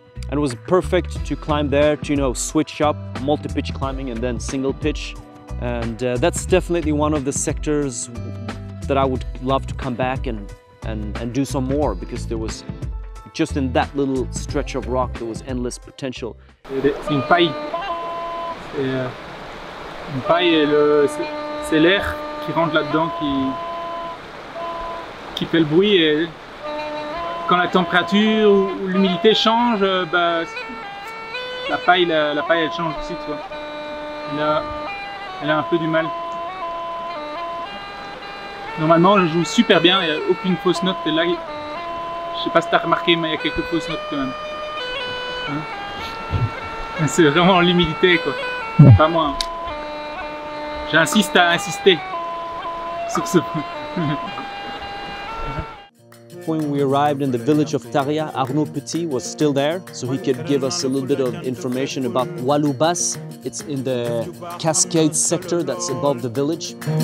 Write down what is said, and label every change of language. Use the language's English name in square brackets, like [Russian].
[English] And it was perfect to climb there, to, you know, switch up multi-pitch climbing and then single pitch. And that's definitely one of the sectors that I would love to come back and do some more, because there was, just in that little stretch of rock, there was endless potential. [French] C'est une paille. Une paille, c'est l'air qui rentre là-dedans qui fait le bruit. Et quand la température ou l'humidité change, bah, la paille elle change aussi, tu vois. Elle a un peu du mal. Normalement je joue super bien, il n'y a aucune fausse note. Et là, je sais pas si tu as remarqué, mais il y a quelques fausses notes quand même. Hein? C'est vraiment l'humidité, quoi. Pas moi. J'insiste à insister sur ce point. [English] When we arrived in the village of Taria, Arnaud Petit was still there, so he could give us a little bit of information about Waloubas. It's in the Cascades sector that's above the village.